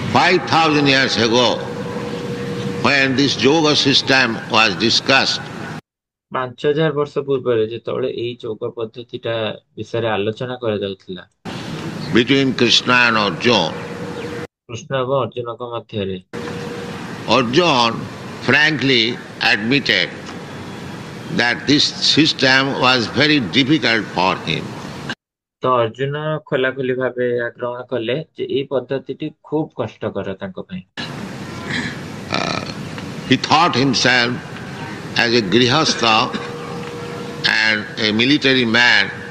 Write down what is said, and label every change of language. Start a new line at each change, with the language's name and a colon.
English: 5,000 years ago, when this yoga system was discussed,
Odia: 5,000 ବର୍ଷ ପୂର୍ବରେ ଯେତେବେଳେ ଏଇ ଯୋଗ ପଦ୍ଧତିଟା ବିଷୟରେ ଆଲୋଚନା କରାଯାଉଥିଲା
English: between Krishna and Arjuna,
Odia: Krishna ଏବଂ ଅର୍ଜୁନଙ୍କ ମଧ୍ୟରେ,
English: Arjuna frankly admitted that this system was very difficult for him.
Odia: ତ ଅର୍ଜୁନ ଖୋଲାଖୋଲି ଭାବେ ଗ୍ରହଣ କଲେ ଯେ ଏଇ ପଦ୍ଧତିଟି ଖୁବ କଷ୍ଟକର ତାଙ୍କ ପାଇଁ।
English: He thought himself as a grihastha and a military man.